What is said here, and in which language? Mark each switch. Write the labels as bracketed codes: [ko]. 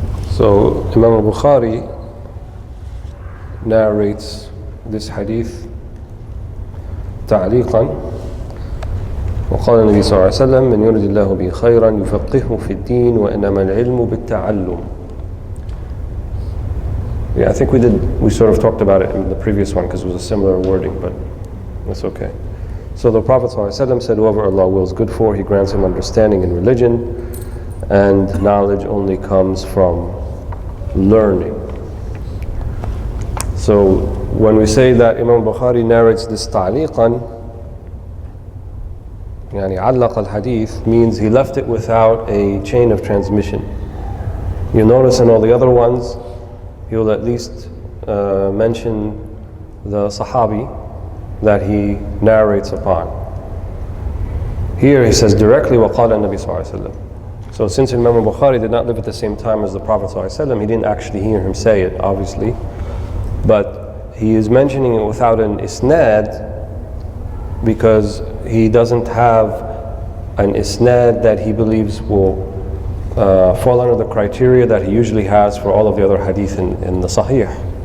[en] So Imam al-Bukhari narrates this hadith [ar] تعليقا وقال النبي صلى الله عليه وسلم من يرد الله به خيرا يفقهه في الدين وإنما العلم بالتعلم. [en] Yeah, I think we sort of talked about it in the previous one because it was a similar wording, but that's okay. So the Prophet ﷺ said, whoever Allah wills good for, He grants him understanding in religion, and knowledge only comes from learning. So when we say that Imam Bukhari narrates this ta'liqan, [ar] يعني علق الحديث, [en] means he left it without a chain of transmission. You notice in all the other ones, he will at least mention the Sahabi that he narrates upon. Here he says directly, [ar] وَقَالَ النَّبِي صلى الله عليه وسلم. [en] So since Imam Bukhari did not live at the same time as the Prophet صلى الله عليه وسلم, he didn't actually hear him say it, obviously. But he is mentioning it without an isnad because he doesn't have an isnad that he believes will fall under the criteria that he usually has for all of the other hadith in the Sahih.